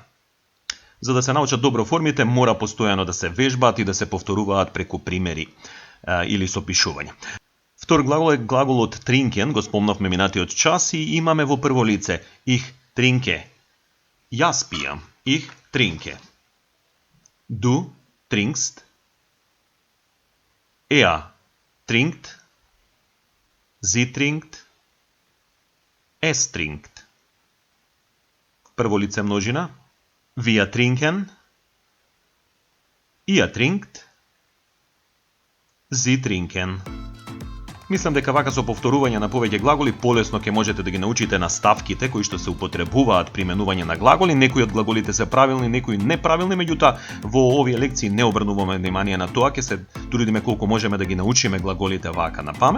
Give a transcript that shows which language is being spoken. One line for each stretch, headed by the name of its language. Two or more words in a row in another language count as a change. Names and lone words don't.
Macedonian: За да се научат добро формите, мора постојано да се вежбаат и да се повторуваат преку примери или со пишување. Втор глагол е глаголот trinken, го спомнавме минатиот час и имаме во прво лице
German: Ich trinke.
Macedonian: Јас пијам.
German: Ich trinke. Du trinkst, trinkt, sie trinkt, es trinkt.
Macedonian: Прво лице множина,
German: wir trinken, ihr trinkt, sie trinken.
Macedonian: Мислам дека вака со повторување на повеќе глаголи полесно ќе можете да ги научите наставките кои што се употребуваат при менување на глаголи. Некои од глаголите се правилни, некои неправилни, меѓутоа во овие лекции не обрнуваме внимание на тоа, ќе се трудиме колку можеме да ги научиме глаголите вака на памет.